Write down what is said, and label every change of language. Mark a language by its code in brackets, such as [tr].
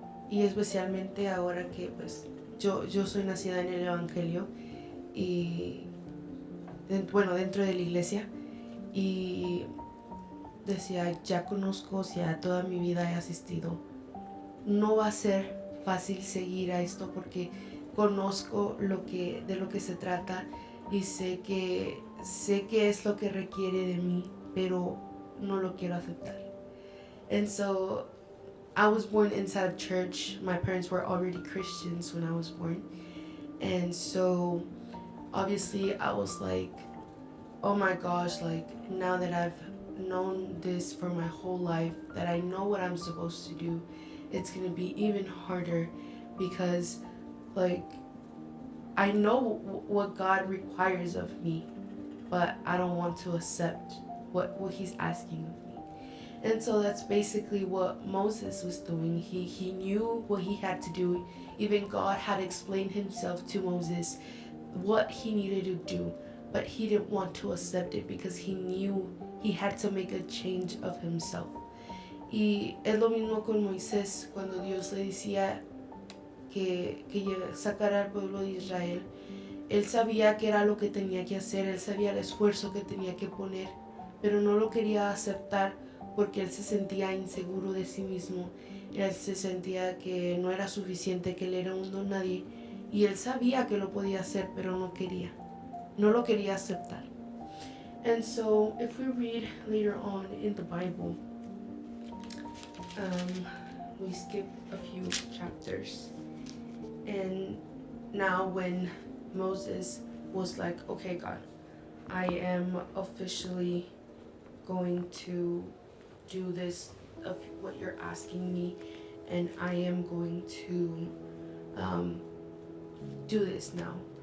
[es] Y especialmente ahora que pues yo soy nacida en el Evangelio y bueno, dentro de la iglesia, y decía, ya conozco, o sea, toda mi vida he asistido. No va a ser fácil seguir a esto porque conozco de lo que se trata y sé que es lo que requiere de mí, pero no lo quiero aceptar. [en] And so I was born inside a church. My parents were already Christians when I was born. And so obviously I was like, oh my gosh, like now that I've known this for my whole life, that I know what I'm supposed to do, it's gonna be even harder because like I know what God requires of me, but I don't want to accept what he's asking of me. And so that's basically what Moses was doing. He knew what he had to do. Even God had explained himself to Moses what he needed to do, but he didn't want to accept it because he knew he had to make a change of himself. [es] Y es lo mismo con Moisés cuando Dios le decía que sacara al pueblo de Israel. Él sabía que era lo que tenía que hacer, él sabía el esfuerzo que tenía que poner, pero no lo quería aceptar porque él se sentía inseguro de sí mismo. Él se sentía que no era suficiente, que él era un don nadie. Y él sabía que lo podía hacer, pero no lo quería aceptar. [en] And so, if we read later on in the Bible, we skip a few chapters. And now when Moses was like, okay, God, I am officially going to do this of what you're asking me, and I am going to do this now.